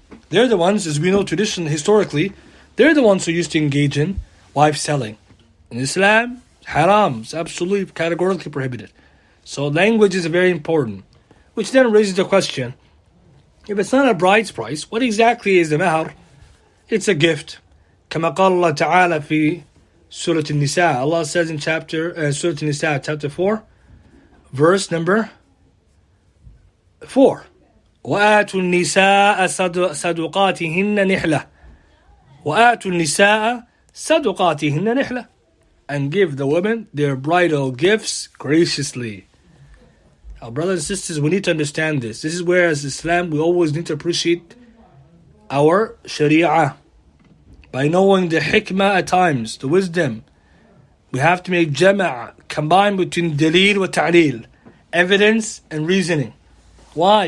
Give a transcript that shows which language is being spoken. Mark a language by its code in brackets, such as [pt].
[en] They're the ones, as we know traditionally, historically, they're the ones who used to engage in wife selling. In Islam, haram, it's absolutely categorically prohibited. So language is very important, which then raises the question, if it's not a bride's price, what exactly is the mahar? It's a gift. [ar] كما قال الله تعالى في سورة النساء. [en] Allah says in Surah An-Nisa, chapter 4, verse number 4. [ar] وآتوا النساء صدقاتهن نحلة. وآتوا النساء صدقاتهن نحلة. [en] And give the women their bridal gifts graciously. Our brothers and sisters, we need to understand this. This is where, as Islam, we always need to appreciate our Sharia. By knowing the hikmah at times, the wisdom, we have to make jama', combine between dalil wa ta'lil, evidence and reasoning. Why?